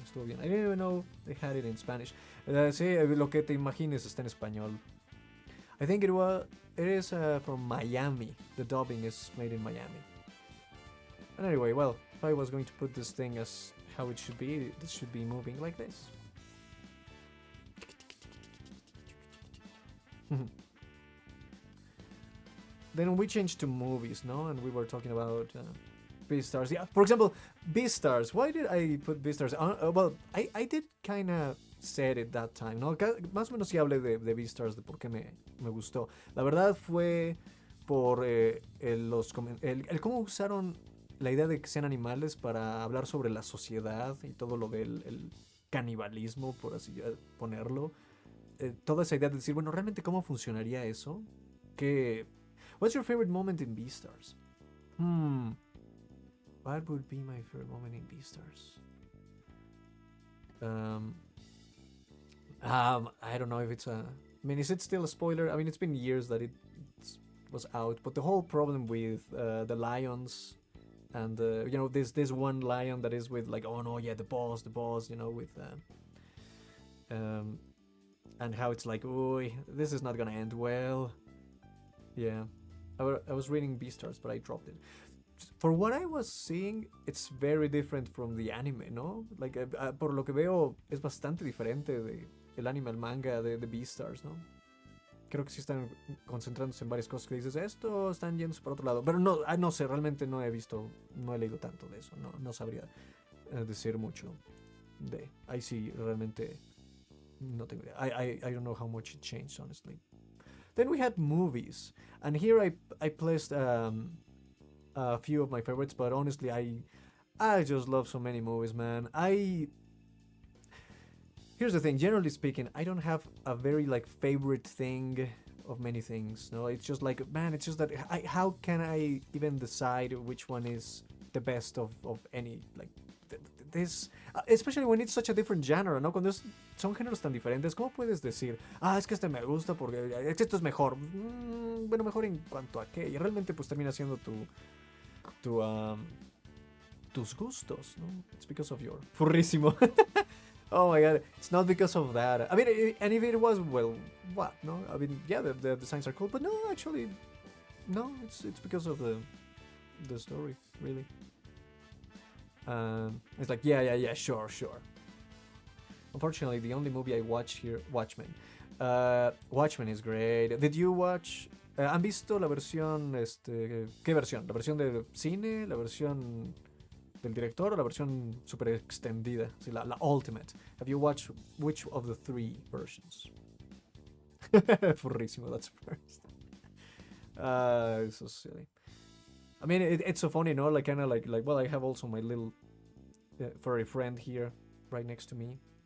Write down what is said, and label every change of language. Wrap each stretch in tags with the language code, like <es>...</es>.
<es>Estuvo bien.</es> <en>I didn't even know they had it in Spanish.</en> <es>Sí, lo que te imagines está en español.</es> <en>I think it is from Miami. The dubbing is made in Miami. And anyway, well, if I was going to put this thing as how it should be, this should be moving like this. Then we changed to movies, no? And we were talking about Beastars. Yeah, for example, Beastars. Why did I put Beastars? Well, I did kind of said it that time, ¿no?</en> <es>Más o menos sí hablé de Beastars, de por qué me gustó. La verdad fue por el cómo usaron la idea de que sean animales para hablar sobre la sociedad y todo lo del canibalismo, por así ponerlo. Toda esa idea de decir, bueno, realmente cómo funcionaría eso.</es> <en>What's your favorite moment in Beastars? What would be my favorite moment in Beastars? I don't know if it's I mean, is it still a spoiler? I mean, it's been years that it was out, but the whole problem with the lions and this one lion that is with like, oh no, yeah, the boss, with and how it's like, oh, this is not gonna end well. Yeah, I was reading Beastars, but I dropped it. For what I was seeing, it's very different from the anime, ¿no?</en> <es>Like, por lo que veo, es bastante diferente de el anime al manga de Beastars, ¿no? Creo que sí están concentrándose en varias cosas que dices, esto están yéndose por otro lado. Pero no sé, realmente no he leído tanto de eso, no sabría decir mucho de. Ahí sí, realmente no tengo idea.</es> <en>I don't know how much it changed, honestly. Then we had movies, and here I placed a few of my favorites, but honestly, I just love so many movies, man. Here's the thing, generally speaking, I don't have a very like favorite thing of many things. No, it's just like, man, it's just that how can I even decide which one is the best of any, like this, especially when it's such a different genre, ¿no?</en> <es>Cuando son géneros tan diferentes, ¿cómo puedes decir, es que este me gusta porque esto es mejor? Bueno, mejor en cuanto a qué, y realmente pues termina siendo</es> <en>to</en> <es>tus gustos, no?</es> <en>It's because of your furrísimo. Oh my god, it's not because of that. I mean, and if it was, well, what? No, I mean, yeah, the designs are cool, but no, actually, no, it's because of the story, really. It's like, yeah, sure. Unfortunately, the only movie I watched here, Watchmen. Watchmen is great. Did you watch?</en> <es>¿Han visto la versión, qué versión? ¿La versión de cine? ¿La versión del director o la versión super extendida? Sí, la Ultimate.</es> <en>Have you watched which of the three versions? Furrísimo, that's first. It's so silly. I mean, it's so funny, no? Like, kind of like, well, I have also my little furry friend here, right next to me.</en>